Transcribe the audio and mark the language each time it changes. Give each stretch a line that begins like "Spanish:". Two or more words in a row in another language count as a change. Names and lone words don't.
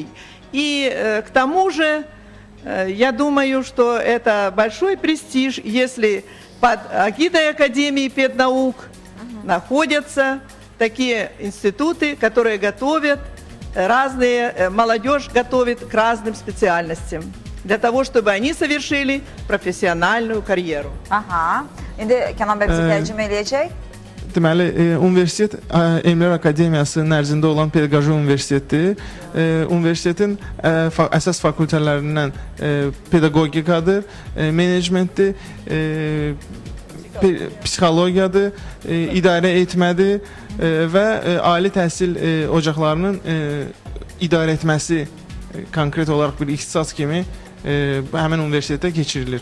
Russian: И к тому же, я думаю, что это большой престиж, если под эгидой Академии педнаук находятся такие институты, которые готовят молодежь готовит к разным специальностям, для того, чтобы они совершили профессиональную карьеру.
Azerbaijani: Aha. İndi Kənan bəy bizi tərcümə eləyəcək. Deməli, universitet Elmlər Akademiyası nəzdində olan Pedaqoji Universiteti, universitetin əsas fakültələrindən pedaqogikadır, menecmentdir, psixologiyadır, idarə etmədir və ali təhsil ocaqlarının idarə etməsi konkret olaraq bir ixtisas kimi həmin universitetdə keçirilir.